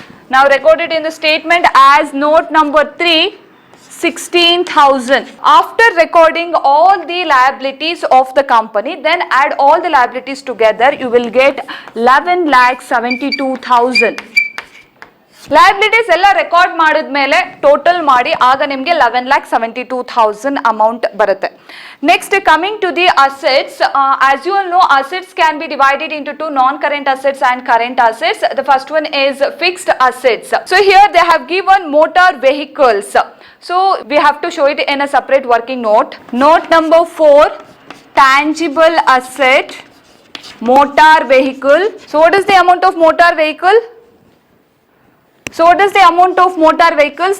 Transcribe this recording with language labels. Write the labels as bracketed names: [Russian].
[English] Now recorded in the statement as note number 3, 16,000. After recording all the liabilities of the company, then add all the liabilities together, you will get 11,72,000. [Kannada] Liabilities ಎಲ್ಲ record ಮಾಡಿದ್ಮೇಲೆ total ಮಾಡಿ ಆಗ ನಿಮಗೆ 11,72,000 amount ಬರುತ್ತೆ. [English] Next coming to the assets. As you all know, assets can be divided into two non current assets and current assets. The first one is fixed assets. So here they have given motor vehicles. So we have to show it in a separate working note. Note number 4, tangible asset, motor vehicle. So what is the amount of motor vehicle? So what is the amount of motor vehicles?